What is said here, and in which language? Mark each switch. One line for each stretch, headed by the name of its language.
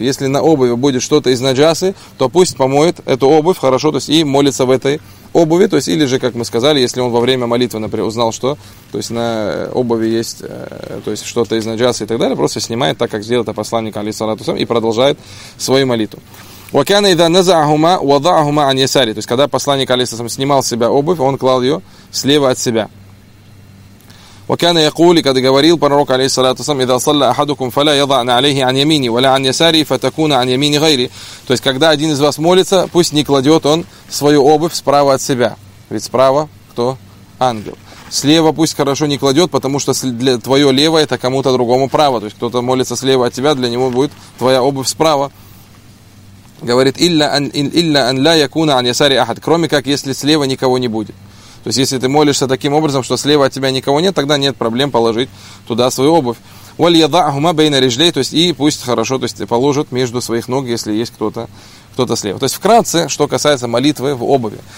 Russian: Если на обуви будет что-то из наджасы, то пусть помоет эту обувь хорошо, то есть, и молится в этой обуви, то есть, или же, как мы сказали, если он во время молитвы, например, узнал, что, то есть, на обуви есть, то есть, что-то из наджасы и так далее, просто снимает, так как сделал это посланник, алейхиссалям, и продолжает свою молитву.
Arabic: وَكَانَ إِذَا نَزَعَهُمَا وَضَعَهُمَا عَنْ يَسَارِ.
Russian: То есть, когда посланник, алейхиссалям, снимал с себя обувь, он клал ее слева от себя.
Arabic: وكان يقول,
Russian: и когда говорил пророк, алейхиссалям,
Arabic: إذا صلى أحدكم فلا يضع عليه عن يميني ولا عن يساري فتكون عن يميني غيري.
Russian: То есть, когда один из вас молится, пусть не кладет он свою обувь справа от себя. Ведь справа кто? Ангел. Слева пусть хорошо не кладет, потому что для твое левое это кому-то другому право. То есть, кто-то молится слева от тебя, для него будет твоя обувь справа. Говорит,
Arabic: إلا أن لا يكون عن يساري أحد.
Russian: Кроме как, если слева никого не будет. То есть, если ты молишься таким образом, что слева от тебя никого нет, тогда нет проблем положить туда свою обувь.
Arabic: وَلْيَضَعْهُمَا بَيْنَ رِجْلَيْهِ.
Russian: То есть, и пусть хорошо, то есть, положат между своих ног, если есть кто-то слева. То есть, вкратце, что касается молитвы в обуви.